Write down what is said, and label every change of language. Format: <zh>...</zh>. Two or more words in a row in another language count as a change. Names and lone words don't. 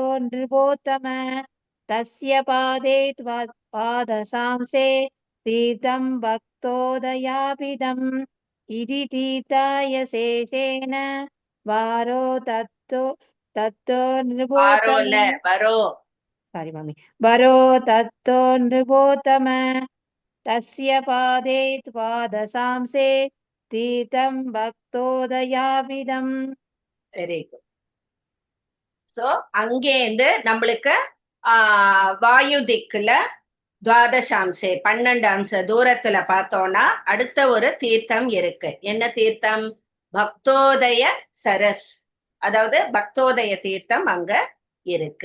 <sa>नृपोत्तम तस्य पादे पादशांसे तीर्थं भक्तोदयाभिधम् इति तीर्थाय शेषेण वारो तत्तो नृपोत्तम सारी मम्मी वरो तत्तो नृपोत्तम तस्य पादे द्वादशांसे तीर्थं भक्तोदयाभिधम्</sa> <en>very good.</en> <ta>சோ அங்கேருந்து நம்மளுக்கு வாயு திக்குல துவாதசாம்சே 12 அம்ச தூரத்துல பார்த்தோம்னா அடுத்த ஒரு தீர்த்தம் இருக்கு. என்ன தீர்த்தம்? பக்தோதய சரஸ், அதாவது பக்தோதய தீர்த்தம் அங்க இருக்கு.</ta>